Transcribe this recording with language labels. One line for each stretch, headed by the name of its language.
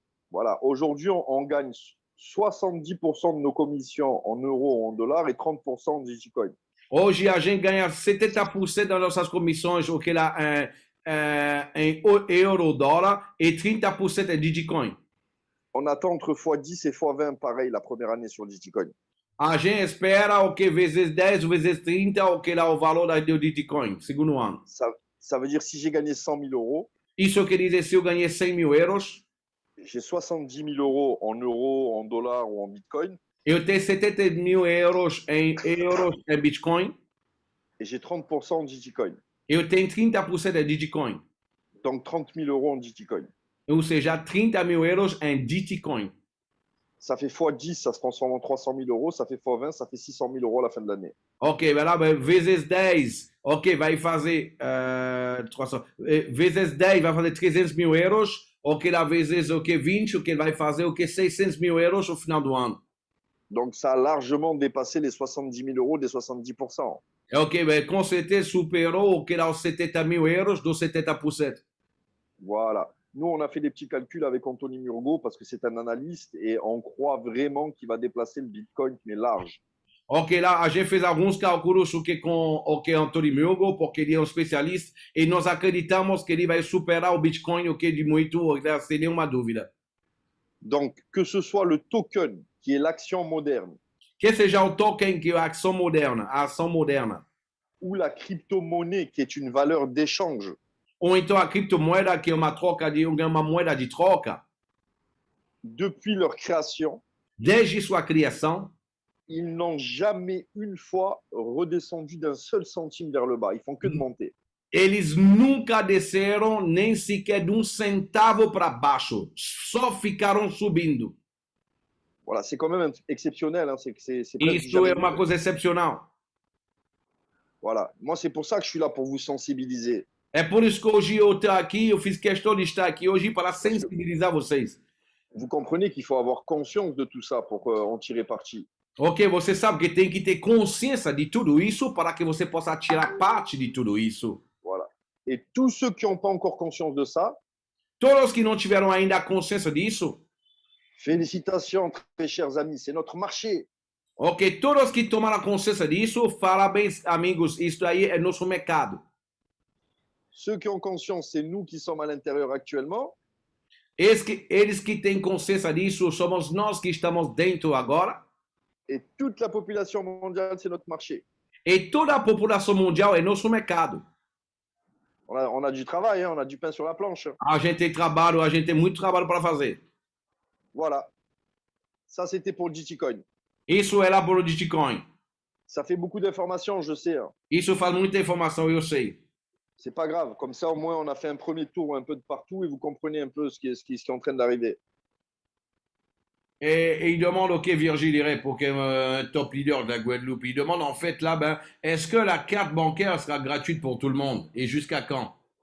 French: Voilà, aujourd'hui, on gagne 70% de nos commissions en euros ou en dollars et 30% en Bitcoin.
Portuguese: Hoje a gente ganha 70% das nossas comissões, ok? Lá, em euro, dólar, e 30% em Bitcoin.
French: On attend entre x10 et x20 pareil la première année sur Bitcoin.
Portuguese: A gente espera o que vezes 10, vezes 30, o que dá o valor do Bitcoin, segundo ano.
French: Ça veut dire si j'ai gagné 100 000 euros,
Portuguese: Isso quer dizer, se eu ganhei 100 mil euros,
French: j'ai 70 000 euros, en dollars ou en Bitcoin,
Portuguese: eu tenho 70 mil euros em Bitcoin,
French: et j'ai 30% en Bitcoin.
Portuguese: eu tenho 30% em Bitcoin.
French: Donc 30 000 euros en Bitcoin.
Portuguese: Ou seja, 30 mil euros em Bitcoin.
French: Ça fait x10, ça se transforme en 300 000 euros, ça fait x20, ça fait 600 000 euros à la fin de l'année.
Portuguese: Ok, vezes 10, ok, vai fazer 300, vezes 10 vai fazer 300 mil euros, ok, lá vezes 20, ok, vai fazer 600 mil euros no final do ano.
French: Donc ça a largement dépassé les 70 000 euros des 70%.
Portuguese: Ok, com certeza superou o que dá os 70 mil euros dos 70%.
French: Voilà. Nous, on a fait des petits calculs avec Anthony Murgo parce que c'est un analyste et on croit vraiment qu'il va déplacer le Bitcoin, mais large.
Portuguese: Ok, lá a gente fez alguns cálculos com o que Anthony Murgo, porque ele é um especialista, e nós acreditamos que ele vai superar o Bitcoin, o que de muito, sem nenhuma dúvida.
French: Donc, que ce soit le token qui est l'action moderne,
Portuguese: que seja o token que é a ação moderna,
French: ou la crypto-monnaie, qui est une valeur d'échange.
Portuguese: ou então a criptomoeda que é uma moeda de troca,
French: Depuis leur création,
Portuguese: desde sua criação,
French: ils n'ont jamais une fois redescendu d'un seul centime vers le bas. Ils font que de monter.
Portuguese: eles nunca desceram nem sequer de centavo para baixo, só ficaram subindo.
French: Voilà, c'est quand même exceptionnel. Hein. C'est presque
Portuguese: Isso
French: jamais
Portuguese: é uma
French: vu.
Portuguese: coisa excepcional.
French: Voilà. Moi, c'est pour ça que je suis là, pour vous sensibiliser.
Portuguese: É por isso que hoje eu estou aqui, eu fiz questão de estar aqui hoje para sensibilizar vocês.
French: Vous comprenez qu'il faut avoir conscience de tout ça pour en tirer parti.
Portuguese: Ok, você sabe que tem que ter consciência de tudo isso para que você possa tirar parte de tudo isso.
French: Voilà. Et tous ceux qui n'ont pas encore conscience de ça,
Portuguese: Todos que não tiveram ainda a consciência disso,
French: félicitations, très chers amis, c'est notre marché.
Portuguese: ok, todos que tomaram consciência disso, parabéns, amigos, isso aí é nosso mercado.
French: Ceux qui ont conscience, c'est nous qui sommes à l'intérieur actuellement.
Portuguese: Eles que têm consciência disso, somos nós que estamos dentro agora.
French: Et toute la population mondiale, c'est notre marché.
Portuguese: E toda a população mundial é nosso mercado.
French: On a du travail, hein, on a du pain sur la planche.
Portuguese: A gente tem trabalho, a gente tem muito trabalho para fazer.
French: Voilà. Ça, c'était pour le GTcoin.
Portuguese: Isso é lá para o Bitcoin.
French: Ça fait beaucoup d'informations, je sais. Hein.
Portuguese: Isso faz muita informação, eu sei.
French: C'est pas grave. Comme ça, au moins, on a fait un premier tour un peu de partout et vous comprenez un peu ce qui est en train d'arriver. Et il demande, ok, Virgile dirait, pour qu'un top leader de la Guadeloupe, il demande en fait là, ben, est-ce que la carte bancaire sera gratuite pour tout le monde? Et jusqu'à quand?